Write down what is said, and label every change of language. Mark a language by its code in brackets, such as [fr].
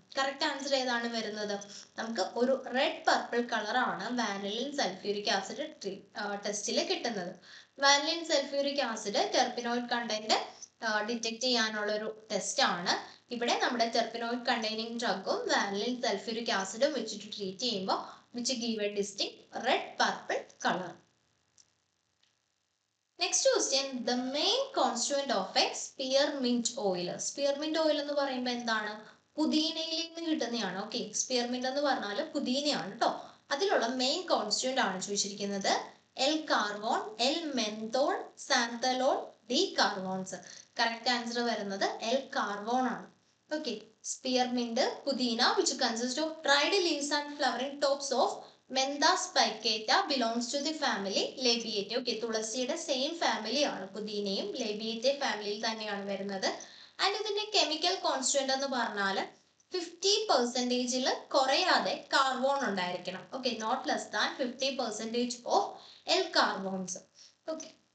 [ml] Correct answer ഏതാണ് വരുന്നത്? നമുക്ക് ഒരു റെഡ് പർപ്പിൾ കളർ ആണ് വാനിലിൻ സൾഫ്യൂരിക് ആസിഡ് ടെസ്റ്റിൽ കിട്ടുന്നത്. Vanillin sulphuric acid ടെർപിനോയിഡ് content detect ചെയ്യാനുള്ള ഒരു ടെസ്റ്റ് ആണ്. ഇവിടെ നമ്മുടെ ടെർപിനോയിഡ് കണ്ടെയ്നിങ് ഡ്രഗും വാനിലിൻ സൾഫ്യൂരിക് ആസിഡും വെച്ചിട്ട് ട്രീറ്റ് ചെയ്യുമ്പോൾ [en] Which give a distinct red purple colour. Next question, the main constituent of a spearmint oil. [ml] Spearmint oil എന്ന് പറയുമ്പോൾ എന്താണ്? പുതിനയിൽ നിന്ന് കിട്ടുന്നതാണ്. ഓക്കെ. സ്പിയർമിന്റ് എന്ന് പറഞ്ഞാൽ പുതിനയാണ് കേട്ടോ. അതിലുള്ള മെയിൻ കോൺസ്റ്റുവന്റ് ആണ് ചോദിച്ചിരിക്കുന്നത്. L കാർവോൺ, L menthol, സാന്തലോൾ, D കാർവോൺസ്. Correct answer വരുന്നത് എൽ കാർവോൺ ആണ്. ഓക്കെ. [en] Spearmint, പുതിന which consists of dried leaves and flowering tops of Mentha spicata belongs to the family Labiatae. [ml] Okay, തുളസിയുടെ same family ആണ് പുതിനയും. Labiatae ഫാമിലിയിൽ തന്നെയാണ് വരുന്നത്. ആൻഡ് ഇതിന്റെ കെമിക്കൽ കോൺസ്റ്റുവന്റ് എന്ന് പറഞ്ഞാൽ 50% കുറയാതെ കാർബോൺ ഉണ്ടായിരിക്കണം. Okay. [en] Not less than 50% of L carvones. Okay.